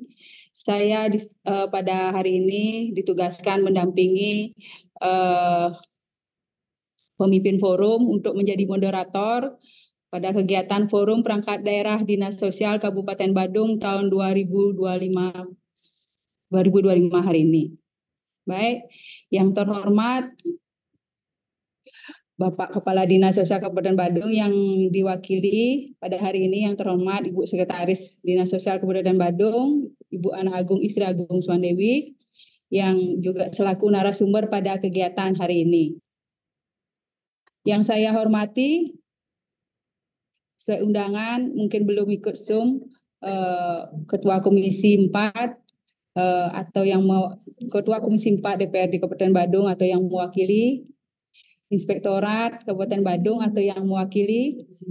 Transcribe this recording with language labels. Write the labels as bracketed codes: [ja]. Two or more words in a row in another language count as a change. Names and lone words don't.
[id] Saya pada hari ini ditugaskan mendampingi pemimpin forum untuk menjadi moderator pada kegiatan Forum Perangkat Daerah Dinas Sosial Kabupaten Badung tahun 2025 hari ini. Baik, yang terhormat Bapak Kepala Dinas Sosial Kabupaten Badung yang diwakili pada hari ini, yang terhormat Ibu Sekretaris Dinas Sosial Kabupaten Badung, Ibu Ana Agung Istri Agung Suwandewi, yang juga selaku narasumber pada kegiatan hari ini. Yang saya hormati, sesuai undangan, mungkin belum ikut Zoom, Ketua Komisi 4 atau yang Ketua Komisi 4 DPRD Kabupaten Badung atau yang mewakili, Inspektorat Kabupaten Badung atau yang mewakili,